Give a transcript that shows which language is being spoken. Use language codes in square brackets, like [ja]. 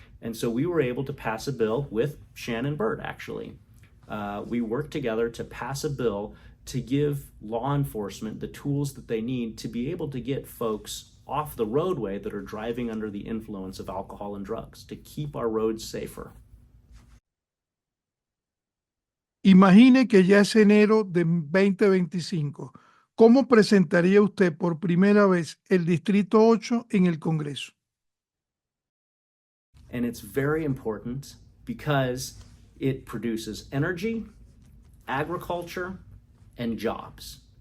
[en] And so we were able to pass a bill with Shannon Byrd, actually. We worked together to pass a bill to give law enforcement the tools that they need to be able to get folks off the roadway that are driving under the influence of alcohol and drugs, to keep our roads safer. [es] Imagine que ya es enero de 2025. ¿Cómo presentaría usted por primera vez el Distrito 8 en el Congreso? [en] And it's very important because it produces energy, agriculture, and jobs.